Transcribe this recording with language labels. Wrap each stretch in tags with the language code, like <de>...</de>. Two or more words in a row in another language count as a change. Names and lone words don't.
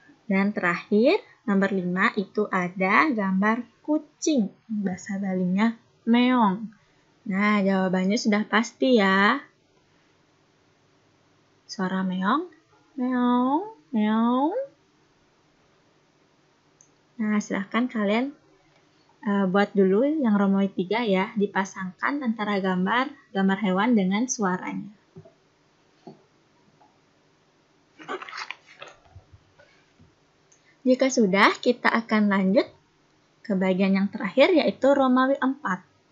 <id>Dan terakhir, nomor 5 itu ada gambar kucing. Bahasa Balinya meong. Nah, jawabannya sudah pasti ya. Suara meong, meong, meong. Nah, silahkan kalian buat dulu yang Romawi 3 ya. Dipasangkan antara gambar hewan dengan suaranya. Jika sudah, kita akan lanjut ke bagian yang terakhir, yaitu Romawi 4.</id>